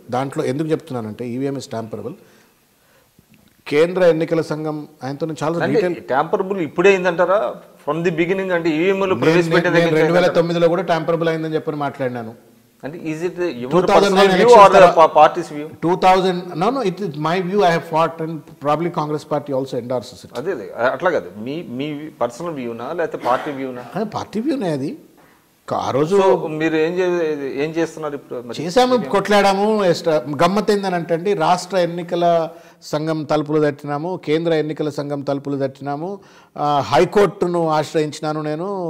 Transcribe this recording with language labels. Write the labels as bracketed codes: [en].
[te] దాంట్లో ఎందుకు చెప్తున్నానంటే [en] EVM is tamperable. [te] కేంద్ర ఎన్నికల సంఘం ఆయనతో చాలా డీటెయిల్. ట్యాంపరబుల్ ఇప్పుడే అయిందంటారా? [en] from the beginning [te] అంటే ఈవీఎంలు ప్రవేశపెట్టేది 2009లో కూడా ట్యాంపరబుల్ అయిందని చెప్పి మాట్లాడినాను. [en] అంటే is it your personal view or party's view? 2000 no it is my view. I have fought and probably Congress party also endorses it. [te] అదే అట్లా కాదు, మీ పర్సనల్ వ్యూనా లేకపోతే పార్టీ వ్యూనా? పార్టీ వ్యూనే అది. ఆ రోజు మీరు ఏం చేస్తున్నారు ఇప్పుడు? చేసాము, కొట్లాడాము. గమ్మత్ ఏంటంటే రాష్ట్ర ఎన్నికల సంఘం తలుపులు తట్టినాము, కేంద్ర ఎన్నికల సంఘం తలుపులు తట్టినాము, హైకోర్టును ఆశ్రయించినాను నేను.